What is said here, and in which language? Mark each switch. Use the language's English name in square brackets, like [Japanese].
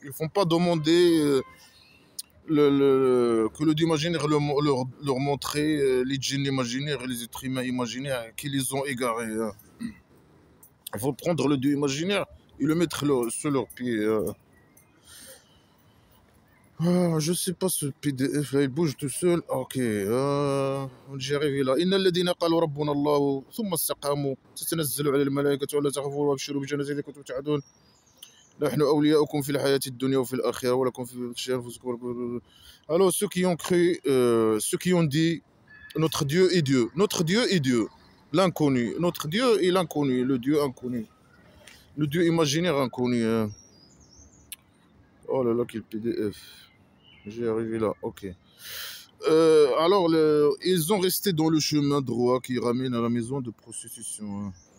[French] Ils ne vont pas demander que le dieu imaginaire leur montrer les djinns imaginaires et les êtres humains imaginaires qui les ont égarés. Hein. Il faut prendre le dieu imaginaire et le mettre sur leurs pieds. Je sais pas ce PDF là, il bouge tout seul. Ok, j'y arrive là. [Arabic] إن الذين قالوا ربنا الله ثم استقاموا تتنزل على الملائكة ولا تخافوا وابشروا بالجنة التي كنتم توعدون نحن أولياؤكم في الحياة الدنيا وفي الآخرة ولكم في أنفسكم. [French] Alors ceux qui ont cru, ceux qui ont dit notre Dieu est Dieu, notre Dieu est Dieu, l'inconnu, notre Dieu est l'inconnu, le Dieu inconnu, le Dieu imaginaire inconnu. Hein. Oh là là, quel PDF. J'ai arrivé là, ok. Alors, ils ont resté dans le chemin droit qui ramène à la maison de prostitution. Hein.